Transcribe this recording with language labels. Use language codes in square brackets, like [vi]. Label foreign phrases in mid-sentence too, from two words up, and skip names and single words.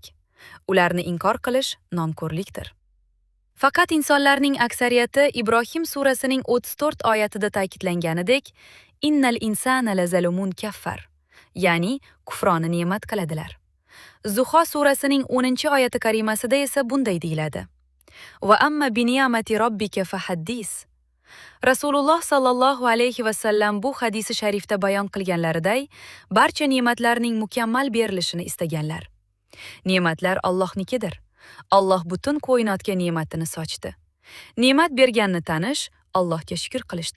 [uz] Ularni inkor qilish nonko'rlikdir. Faqat insonlarning aksariyati Ibrohim surasining 34 oyatida ta'kidlanganidek, [ar] إن الإنسان لظلوم كفار, [uz] ya'ni kufroni ne'mat qiladilar. Zuho surasining 10-oyati karimasida esa bunday deyiladi: [ar] وأما بنعمة ربك فحدث. [uz] Rasululloh [ar] صلى الله عليه وسلم [uz] bu hadisi sharifda bayon qilganlariday, barcha ne'matlarning mukammal berilishini istaganlar. Ne'matlar Allohnikidir. Alloh butun koinotga ne'matini sochdi. Ne'mat berganni tanish Allohga shukr qilishdir.